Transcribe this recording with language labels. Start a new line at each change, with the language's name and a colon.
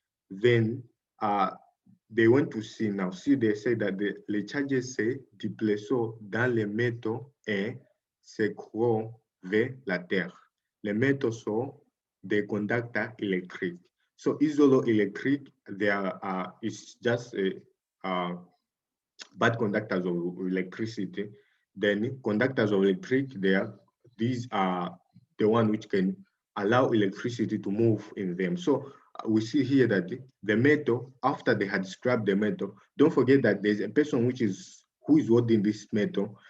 English: then they went to see now. See, they say that
French: les charges se déplacent dans les métaux et s'écroulent vers la Terre. Les métaux sont des conducteurs électriques.
English: So isoelectric, they are it's just bad conductors of electricity. Then conductors of electric, these are the one which can allow electricity to move in them. So we see here that the metal, after they had scrapped the metal, don't forget that there's a person who is holding this metal.